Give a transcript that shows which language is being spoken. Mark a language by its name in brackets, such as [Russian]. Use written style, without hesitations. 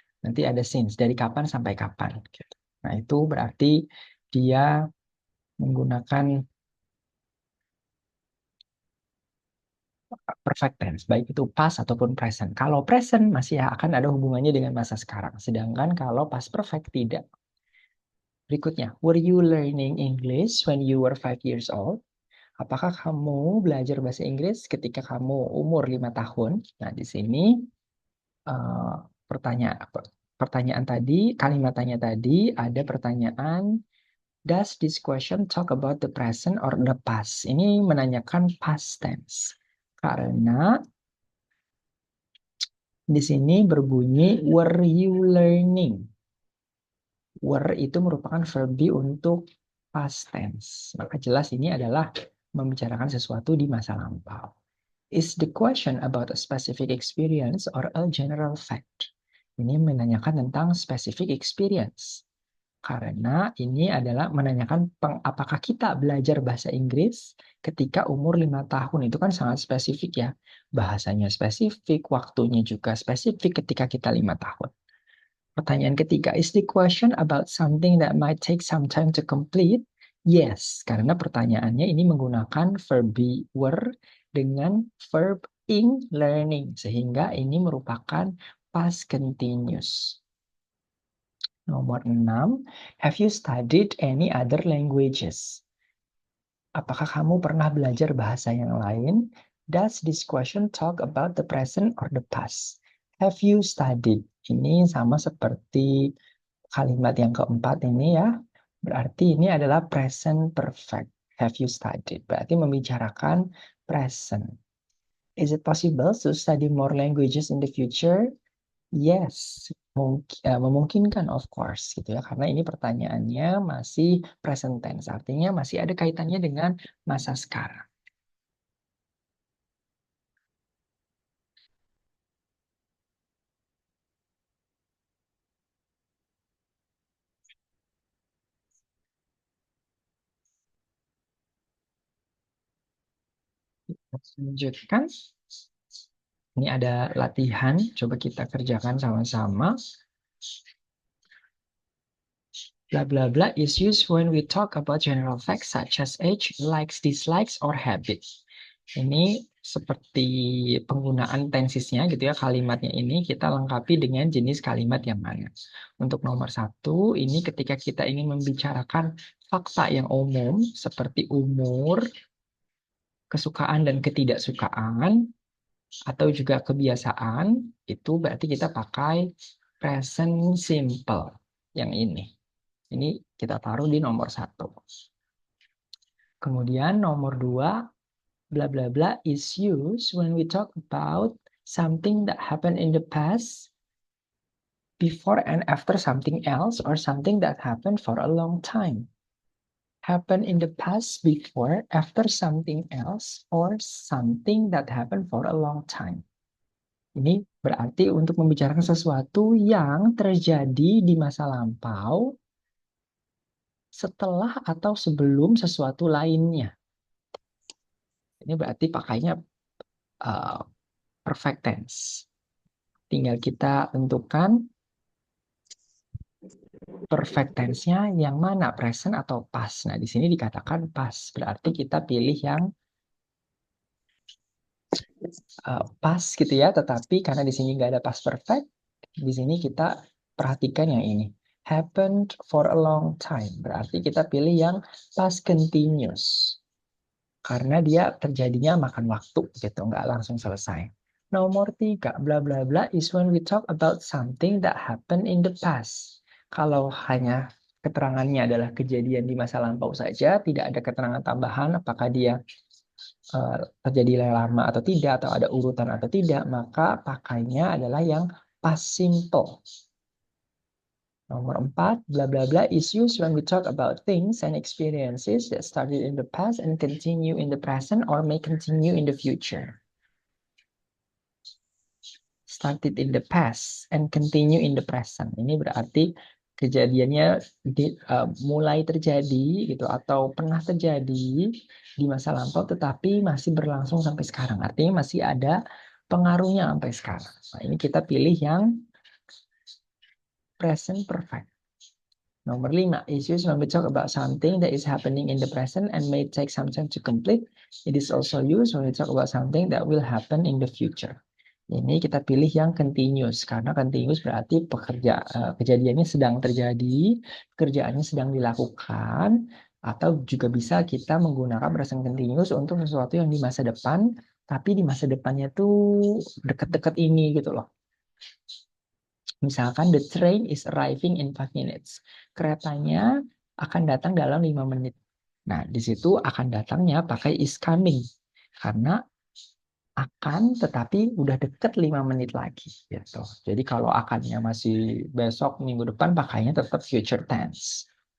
[Indonesian] Nanti ada since dari kapan sampai kapan gitu. Nah, itu berarti dia menggunakan perfect tense, baik itu past ataupun present. Kalau present masih akan ada hubungannya dengan masa sekarang. Sedangkan kalau past perfect tidak. Berikutnya, [English] were you learning English when you were 5 years old? [Indonesian] Apakah kamu belajar bahasa Inggris ketika kamu umur 5 tahun? Nah, di sini eh, pertanyaan pertanyaan tadi, kalimatnya tadi ada pertanyaan, [English] does this question talk about the present or the past? [Indonesian] Ini menanyakan past tense. Karena di sini berbunyi [English] were you learning? [Indonesian] Were itu merupakan verbi untuk past tense. Maka jelas ini adalah membicarakan sesuatu di masa lampau. [English] Is the question about a specific experience or a general fact? [Indonesian] Ini menanyakan tentang [English] specific experience. [Indonesian] Karena ini adalah menanyakan apakah kita belajar bahasa Inggris ketika umur 5 tahun. Itu kan sangat spesifik ya. Bahasanya spesifik, waktunya juga spesifik ketika kita 5 tahun. Pertanyaan ketiga, [English] is the question about something that might take some time to complete? Yes, [Indonesian] karena pertanyaannya ini menggunakan verb were dengan verb ing learning, sehingga ini merupakan past continuous. Nomor 6, [English] have you studied any other languages? [Indonesian] Apakah kamu pernah belajar bahasa yang lain? [English] Does this question talk about the present or the past? Have you studied? [Indonesian] Ini sama seperti kalimat yang keempat ini ya. Berarti ini adalah present perfect. [English] Have you studied? [Indonesian] Berarti membicarakan [English] present. Is it possible to study more languages in the future? [Indonesian] Yes, memungkinkan [English] of course [Indonesian] gitu ya. Karena ini pertanyaannya masih present tense. Artinya masih ada kaitannya dengan masa sekarang. Lanjutkan. Ini ada latihan, coba kita kerjakan sama-sama. [English] Blah blah blah is used when we talk about general facts such as age, likes, dislikes, or habits. [Indonesian] Ini seperti penggunaan tensisnya gitu ya, kalimatnya ini kita lengkapi dengan jenis kalimat yang mana. Untuk nomor 1, ini ketika kita ingin membicarakan fakta yang umum seperti umur, kesukaan dan ketidaksukaan, atau juga kebiasaan, itu berarti kita pakai present simple yang ini. Ini kita taruh di nomor 1. Kemudian nomor 2, [English] blah blah blah is used when we talk about something that happened in the past, before and after something else, or something that happened for a long time. Happen in the past, before, after something else, or something that happened for a long time. [Indonesian] Ini berarti untuk membicarakan sesuatu yang terjadi di masa lampau, setelah atau sebelum sesuatu lainnya. Ini berarti pakainya uh, perfect tense. Tinggal kita tentukan Perfect tense-nya yang mana? Present atau past? Nah, di sini dikatakan past. Berarti kita pilih yang past gitu ya. Tetapi karena di sini nggak ada past perfect, di sini kita perhatikan yang ini. [English] Happened for a long time. [Indonesian] Berarti kita pilih yang past continuous. Karena dia terjadinya makan waktu gitu, nggak langsung selesai. Nomor 3, [English] bla bla bla is when we talk about something that happened in the past. [Indonesian] Kalau hanya keterangannya adalah kejadian di masa lampau saja, tidak ada keterangan tambahan apakah dia terjadi lama atau tidak, atau ada urutan atau tidak, maka pakainya adalah yang past simple. Nomor 4, [English] bla bla bla is used when we talk about things and experiences that started in the past and continue in the present or may continue in the future. Started in the past and continue in the present. [Indonesian] Ini berarti kejadiannya mulai terjadi gitu atau pernah terjadi di masa lampau tetapi masih berlangsung sampai sekarang. Artinya masih ada pengaruhnya sampai sekarang. Nah, ini kita pilih yang present perfect. Nomor 5, [English] issues when we talk about something that is happening in the present and may take some time to complete. It is also used when we talk about something that will happen in the future. [Indonesian] Ini kita pilih yang continuous, karena continuous berarti kejadiannya sedang terjadi, pekerjaannya sedang dilakukan, atau juga bisa kita menggunakan present continuous untuk sesuatu yang di masa depan, tapi di masa depannya tuh dekat-dekat ini gitu loh. Misalkan [English] the train is arriving in 5 minutes. [Indonesian] Keretanya akan datang dalam 5 menit. Nah, di situ akan datangnya pakai [English] is coming. [Indonesian] Karena akan tetapi udah deket 5 menit lagi gitu. Jadi kalau akannya masih besok minggu depan pakainya tetap future tense.